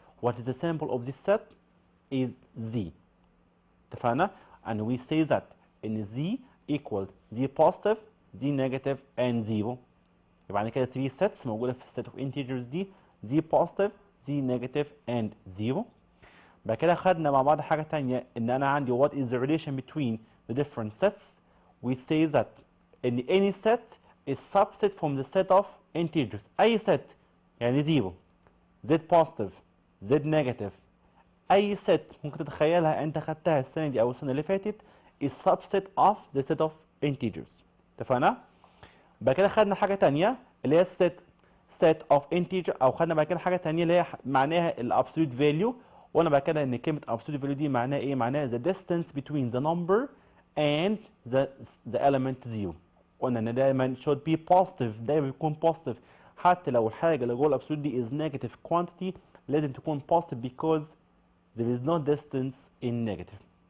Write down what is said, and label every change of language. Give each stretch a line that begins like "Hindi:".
English: What is the symbol of this set? Is z.
Arabic: اتفقنا؟
English: And we say that in z equals z positive, z negative and 0.
Arabic: يبقى عندنا كده 3 sets موجودة في الset of integers دي
English: z positive, z negative and 0.
Arabic: بعد كده خدنا مع بعض حاجة تانية ان انا عندي
English: what is the relation between the different sets. We say that in any set is subset from the set of integers.
Arabic: اي set يعني 0 z positive z negative اي set ممكن تتخيلها انت خدتها السنة دي او السنة اللي فاتت
English: is subset of the set of integers.
Arabic: اتفقنا؟ بعد كده خدنا حاجة تانية اللي هي set of integer او خدنا بعد كده حاجة تانية اللي هي معناها ال absolute value. وانا بعد كده ان كلمة absolute value دي معناها ايه؟ معناها
English: the distance between the number and the element 0.
Arabic: قلنا ان دايما should be positive دايما بيكون positive حتى لو الحاجة اللي جوه الابسولوت دي is negative quantity لازم تكون positive
English: because there is no distance in negative.